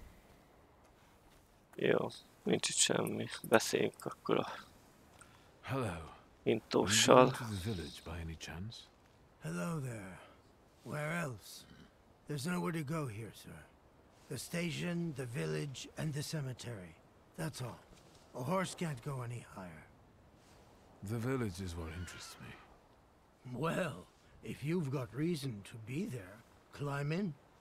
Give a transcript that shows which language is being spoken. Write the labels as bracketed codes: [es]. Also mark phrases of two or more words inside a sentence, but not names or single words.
[hu] Jó, nincs itt semmi. Beszéljünk akkor a intóssal. [en] Hello there. Where else? There's nowhere to go here, sir. The station, the village, and the cemetery. That's all. A horse can't go any higher. The village is what interests me. Well, if you've got reason to be there, climb in.